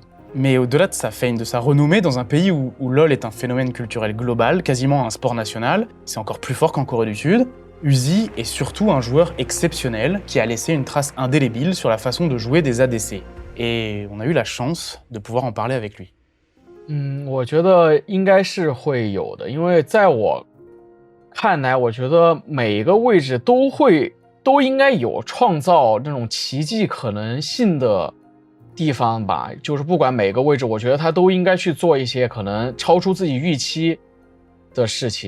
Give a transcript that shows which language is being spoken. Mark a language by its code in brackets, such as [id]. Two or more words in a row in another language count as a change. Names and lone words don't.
[fr] Mais au-delà de sa fame, de sa renommée, dans un pays où LoL est un phénomène culturel global, quasiment un sport national, c'est encore plus fort qu'en Corée du Sud, Uzi est surtout un joueur exceptionnel qui a laissé une trace indélébile sur la façon de jouer des ADC. Et on a eu la chance de pouvoir en parler avec lui. [zh] 我觉得应该是会有的，因为在我看来，我觉得每一个位置都应该有创造这种奇迹可能性的地方吧。就是不管每个位置，我觉得他都应该去做一些可能超出自己预期的事情。